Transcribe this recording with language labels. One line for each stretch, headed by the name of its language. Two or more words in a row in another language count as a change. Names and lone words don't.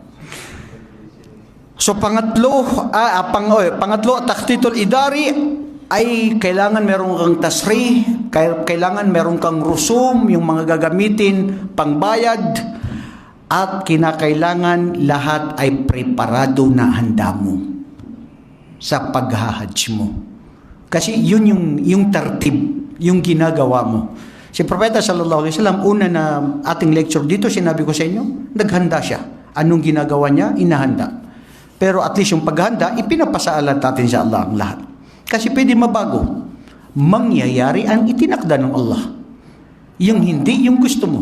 Filipino: So pangatlo,
Arabic: التخطيط الإداري
Filipino: ay kailangan meron kang tasrih, kailangan meron kang rusum, yung mga gagamitin, pangbayad, at kinakailangan lahat ay preparado na handa mo sa paghahajj mo. Kasi yun yung tartib, yung ginagawa mo. Si Propeta
Arabic: صلى الله عليه وسلم,
Filipino: una na ating lecture dito, sinabi ko sa inyo, naghanda siya. Anong ginagawa niya? Inahanda. Pero
English: at least
Filipino: yung paghanda, ipinapasaalan natin sa Allah ang lahat. Kasi pwede mabago. Mangyayari ang itinakda ng Allah. Yung hindi, yung gusto mo.